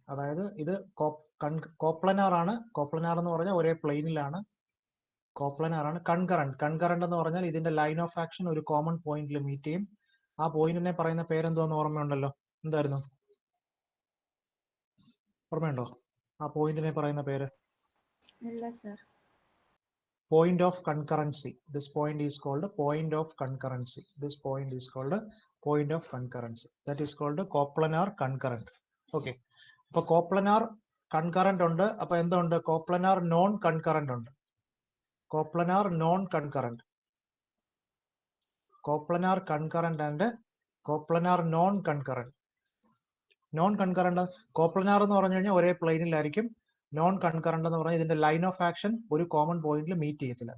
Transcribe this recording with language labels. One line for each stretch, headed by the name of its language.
Malayalam: അതായത് ഇത് കോപ്ലനാർ ആണ്. കോപ്ലനാർ എന്ന് പറഞ്ഞാൽ ഒരേ പ്ലെയിനിലാണ്, കോപ്ലനാർ ആണ്. കൺകറന്റ് എന്ന് പറഞ്ഞാൽ ഇതിന്റെ ലൈൻ ഓഫ് ആക്ഷൻ ഒരു കോമൺ പോയിന്റിൽ മീറ്റ് ചെയ്യും. ആ പോയിന്റിനെ പറയുന്ന പേരെന്തോന്ന് ഓർമ്മയുണ്ടല്ലോ? എന്തായിരുന്നു? ഓർമ്മയുണ്ടോ ആ പോയിന്റിനെ പറയുന്ന പേര്? ഇല്ല sir.
English: Point of concurrency. This point is called point of concurrency. This point is called point of concurrency. That is called Coplanar concurrent. Okay.
Malayalam: അപ്പോൾ
English: coplanar
Malayalam: കൺകറന്റ് ഉണ്ട്. അപ്പൊ എന്തുണ്ട്? കോപ്ലനാർ നോൺ കൺകറന്റ് ഉണ്ട്. Coplanar non concurrent, coplanar concurrent and coplanar non concurrent. Non concurrent, coplanar എന്ന് പറഞ്ഞു കഴിഞ്ഞാൽ ഒരേ പ്ലെയിനിലായിരിക്കും. Non concurrent എന്ന് പറഞ്ഞാൽ ഇതിന്റെ ലൈൻ ഓഫ് ആക്ഷൻ ഒരു കോമൺ പോയിന്റിൽ മീറ്റ് ചെയ്യത്തില്ല.